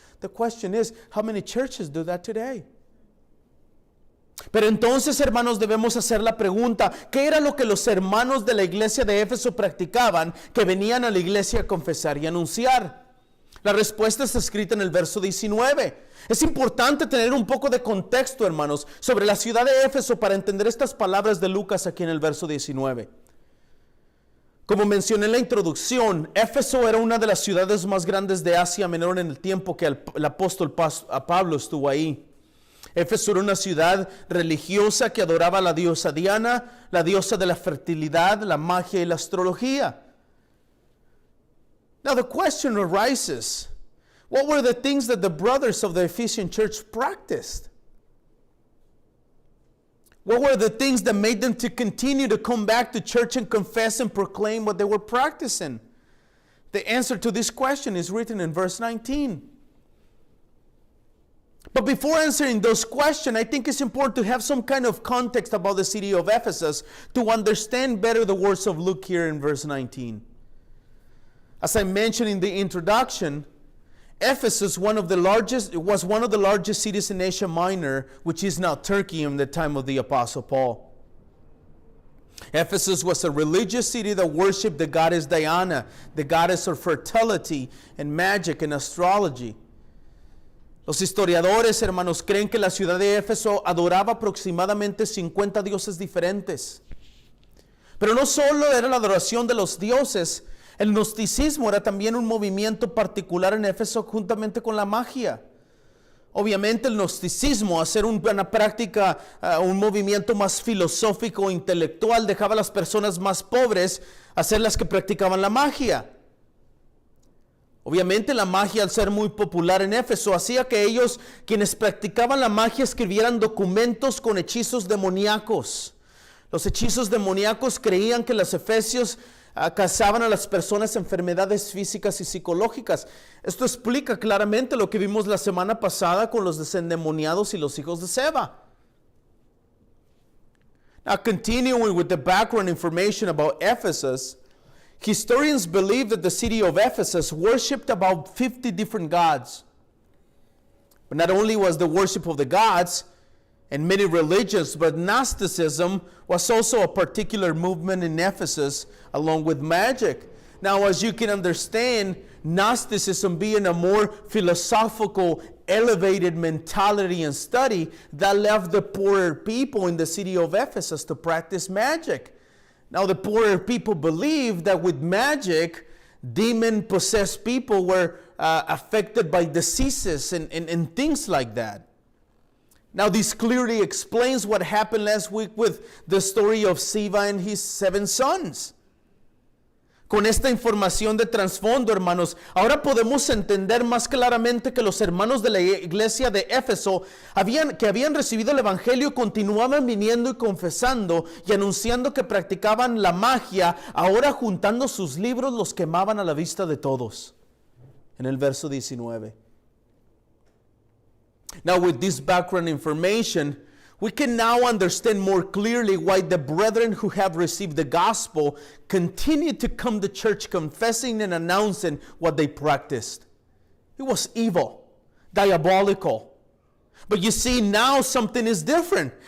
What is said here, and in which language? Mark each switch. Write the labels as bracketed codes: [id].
[en] The question is, how many churches do that today? [es] Pero entonces, hermanos, debemos hacer la pregunta, ¿qué era lo que los hermanos de la iglesia de Éfeso practicaban que venían a la iglesia a confesar y anunciar? La respuesta está escrita en el verso 19. Es importante tener un poco de contexto, hermanos, sobre la ciudad de Éfeso para entender estas palabras de Lucas aquí en el verso 19. Como mencioné en la introducción, Éfeso era una de las ciudades más grandes de Asia Menor en el tiempo que el apóstol Pablo estuvo ahí. Éfeso era una ciudad religiosa que adoraba a la diosa Diana, la diosa de la fertilidad, la magia y la astrología. [en] Now the question arises, what were the things that the brothers of the Ephesian church practiced? What were the things that made them to continue to come back to church and confess and proclaim what they were practicing? The answer to this question is written in verse 19. But before answering those questions, I think it's important to have some kind of context about the city of Ephesus to understand better the words of Luke here in verse 19. As I mentioned in the introduction, Ephesus was one of the largest cities in Asia Minor, which is now Turkey in the time of the Apostle Paul. Ephesus was a religious city that worshipped the goddess Diana, the goddess of fertility and magic and astrology. [es] Los historiadores, hermanos, creen que la ciudad de Éfeso adoraba aproximadamente 50 dioses diferentes. Pero no solo era la adoración de los dioses, el gnosticismo era también un movimiento particular en Éfeso juntamente con la magia. Obviamente el gnosticismo, hacer una práctica, un movimiento más filosófico, intelectual, dejaba a las personas más pobres a ser las que practicaban la magia. Obviamente la magia, al ser muy popular en Éfeso, hacía que ellos, quienes practicaban la magia, escribieran documentos con hechizos demoníacos. Los hechizos demoníacos creían que los efesios causaban a las personas enfermedades físicas y psicológicas. Esto explica claramente lo que vimos la semana pasada con los desendemoniados y los hijos de Seba. [en] Now, continuing with the background information about Ephesus, historians believe that the city of Ephesus worshipped about 50 different gods. But not only was the worship of the gods and many religions, but Gnosticism was also a particular movement in Ephesus along with magic. Now, as you can understand, Gnosticism being a more philosophical, elevated mentality and study that left the poorer people in the city of Ephesus to practice magic. Now, the poorer people believed that with magic, demon-possessed people were affected by diseases and things like that. Now, this clearly explains what happened last week with the story of Siva and his 7 sons. [es] Con esta información de trasfondo, hermanos, ahora podemos entender más claramente que los hermanos de la iglesia de Éfeso que habían recibido el evangelio continuaban viniendo y confesando y anunciando que practicaban la magia, ahora juntando sus libros los quemaban a la vista de todos. En el verso 19. [en] Now, with this background information, we can now understand more clearly why the brethren who have received the gospel continue to come to church confessing and announcing what they practiced. It was evil, diabolical. But you see, now something is different.